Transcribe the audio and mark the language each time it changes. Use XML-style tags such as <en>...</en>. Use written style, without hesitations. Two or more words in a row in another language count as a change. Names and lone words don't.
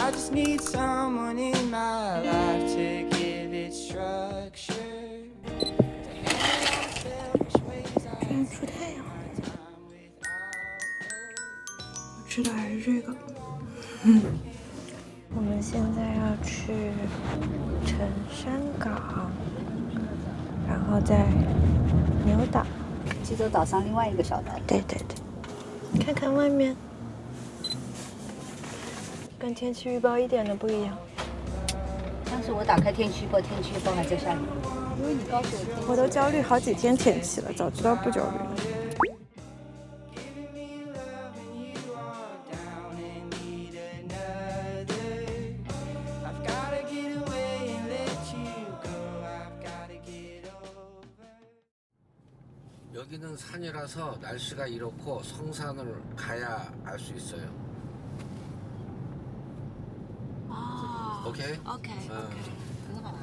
<en>just need someone in my life to give it structure.</en> <zh>出太阳，我吃的还是这个。我们现在要去陈山港，然后在牛岛，济州岛上另外一个小岛。对对对，看看外面，跟天气预报一点都不一样。当时我打开天气预报，天气预报还在下雨，因为你告诉我，我都焦虑好几天天气了，早知道不焦虑了。</zh> <ko>여기는 산이라서 날씨가 이렇고 성산을 가야 알 수 있어요. 아, OK?</ko> <zh>OK，很好啊。</zh>